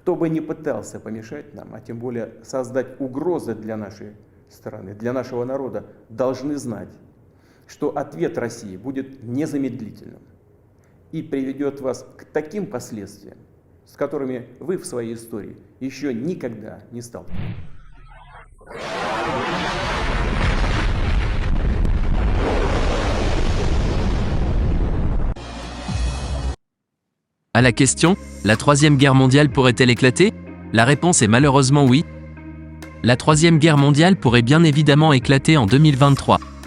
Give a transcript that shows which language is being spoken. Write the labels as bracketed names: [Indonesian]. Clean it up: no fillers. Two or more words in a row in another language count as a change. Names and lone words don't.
[Russian] Кто бы ни пытался помешать нам, а тем более создать угрозы для нашей страны, для нашего народа, должны знать, что ответ России будет незамедлительным и приведет вас к таким последствиям, с которыми вы в своей истории еще никогда не сталкивались. [French] À la question, la Troisième Guerre mondiale pourrait-elle éclater? La réponse est malheureusement oui. La Troisième Guerre mondiale pourrait bien évidemment éclater en 2023.